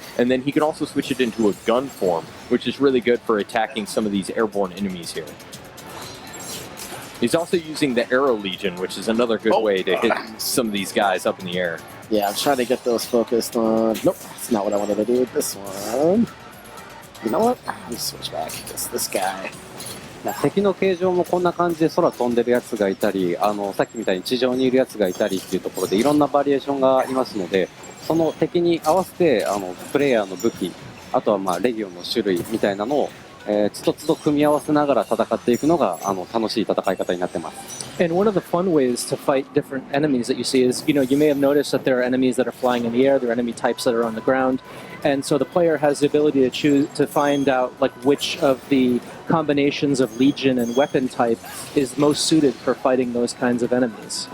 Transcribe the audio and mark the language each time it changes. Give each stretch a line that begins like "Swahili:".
English: And then he can also switch it into a gun form, which is really good for attacking some of these airborne enemies here. He's also using the Arrow Legion, which is another good way to hit some of these guys up in the air. Yeah, I'm trying to get those focused on... Nope, that's not what I wanted to do with this one. You know what? Let me switch back. This guy.
Japanese: 敵の形状もこんな感じで空飛んでるやつがいたり、さっきみたいに地上にいるやつがいたりっていうところでいろんなバリエーションがありますので、その敵に合わせてプレイヤーの武器、あとはまあレギオンの種類みたいなのをつどつど組み合わせながら戦っていくのが楽しい戦い方になってます。
English: And one of the fun ways to fight different enemies that you see is, you may have noticed that there are enemies that are flying in the air, there are enemy types that are on the ground, and so the player has the ability to find out like which of the combinations of legion and weapon type is most suited for fighting those kinds of enemies.